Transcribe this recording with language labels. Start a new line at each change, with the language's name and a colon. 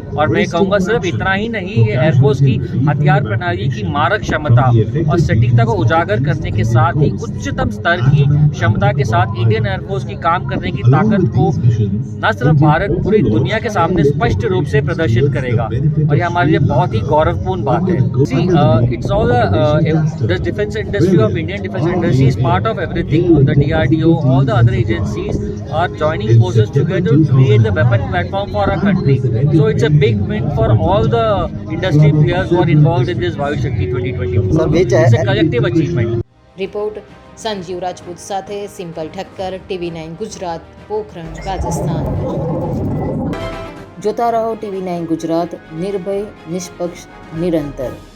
Hindi: और मैं कहूँगा सिर्फ इतना ही नहीं, ये एयरफोर्स की हथियार प्रणाली की मारक क्षमता और सटीकता को उजागर करने के साथ ही उच्चतम स्तर की क्षमता के साथ इंडियन एयरफोर्स की काम करने की ताकत को न सिर्फ भारत, पूरी दुनिया के सामने स्पष्ट रूप से प्रदर्शित करेगा, और ये हमारे लिए बहुत ही गौरवपूर्ण बात है।
English: See, it's all the defense industry of Indian defense industry is part of everything. The DRDO, all the other agencies are joining forces together to create the weapon platform for our country. So it's a big win for all the industry players who are involved in this Vayu Shakti 2024. Sir, which It's a collective achievement.
Gujarati: Report Sanjeev Rajput સાથે simple Thakkar, TV9 Gujarat, Pokhran, Rajasthan. જોતા રહો TV9 Gujarat, નિર્ભય, નિષ્પક્ષ, નિરંતર।